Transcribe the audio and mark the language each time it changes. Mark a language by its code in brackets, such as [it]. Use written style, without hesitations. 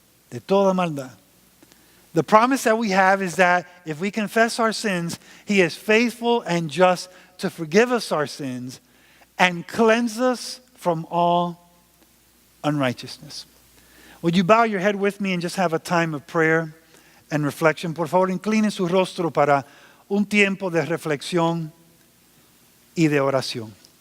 [es] De toda maldad. [en] The promise that we have is that if we confess our sins, He is faithful and just to forgive us our sins and cleanse us from all unrighteousness. Would you bow your head with me and just have a time of prayer and reflection? [es] Por favor, incline su rostro para un tiempo de reflexión y de oración.